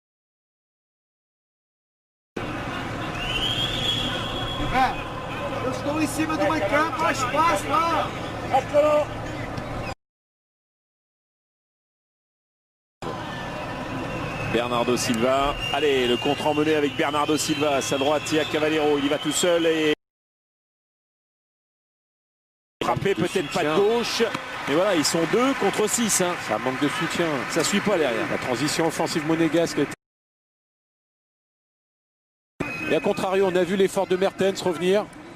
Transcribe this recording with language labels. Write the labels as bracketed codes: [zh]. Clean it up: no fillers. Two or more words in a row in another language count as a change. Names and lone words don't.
[pt] Eu estou em cima do meio campo, há espaço lá. Bernardo Silva. [fr] Allez, le contre emmené avec Bernardo Silva. À sa droite, il y a Cavallero. Il y va tout seul et frappé peut-être pas de gauche. Mais voilà, ils sont 2 contre 6. Hein. Ça manque de soutien. Ça suit pas derrière. La transition offensive monégasque. Et à contrario, on a vu l'effort de Mertens revenir.